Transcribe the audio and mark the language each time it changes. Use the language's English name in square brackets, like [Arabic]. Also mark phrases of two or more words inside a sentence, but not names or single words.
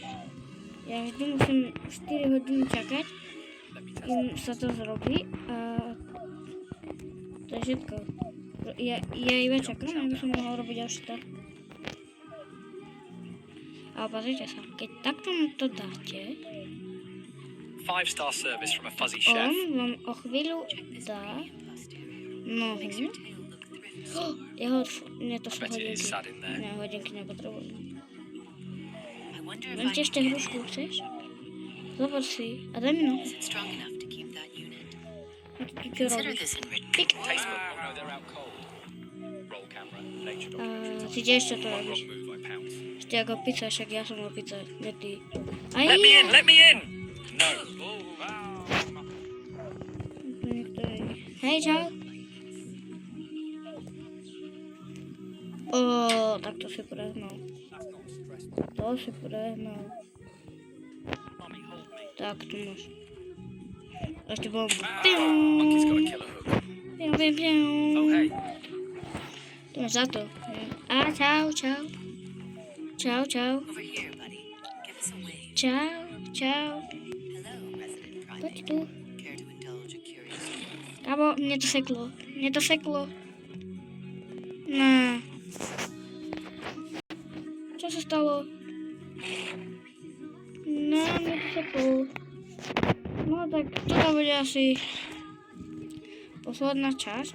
[Slovak] Ja vždy musím 4 hodiny čakať, kým sa to zrobí a to je všetko. Ja iba čakám, aby som mohol robiť až tak. A pozrite sa, keď takto mu to dáte, [English] 5-star service from a fuzzy chef. [Slovak] on vám o chvíľu dá nohu. To sú hodinky. Ne, hodinky nepotrebujem. Vem ti ešte hrušku, chceš? Zobor si a daj mi nohu. A ty čo robíš? Pik. A ty ešte to robíš. Ešte ako pizza, však ja som o pizza, nie ty. [English] Let me in! No. [Slovak] Hej, čau. Tak to si prehnal. Tak, tu máš. Ešte bombu. [English] Monkey's got a killer hook. Oh, hey. [Slovak] Tu máš za to. A čau. Čau. [English] Over here, buddy. Give us a wave. [Slovak] Čau. [English] Hello, resident [Slovak] Poď [English] primate. [Slovak] tu. [English] Care to indulge a curious dream? [Slovak] Kámo, mne to seklo. Ne. Čo sa stalo? Ne, mne to seklo. No tak toto bude asi posledná časť.